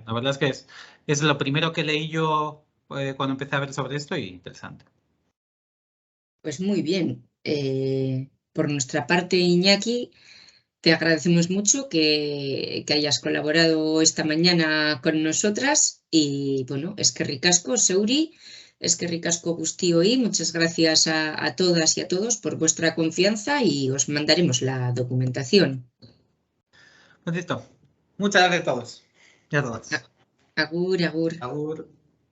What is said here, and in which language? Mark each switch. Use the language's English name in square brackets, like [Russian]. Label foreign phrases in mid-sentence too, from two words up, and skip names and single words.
[Spanish] La verdad es que es lo primero que leí yo cuando empecé a ver sobre esto y interesante. Pues muy bien. Por nuestra parte, Iñaki, te agradecemos mucho que hayas colaborado esta mañana con nosotras y bueno, es que ricasco, Seuri, [Basque] Eskerrik asko guztioi, [Spanish] muchas gracias a todas y a todos por vuestra confianza y os mandaremos la documentación. Pues listo. Muchas gracias a todos y a todas. [Basque] Agur, agur. Agur.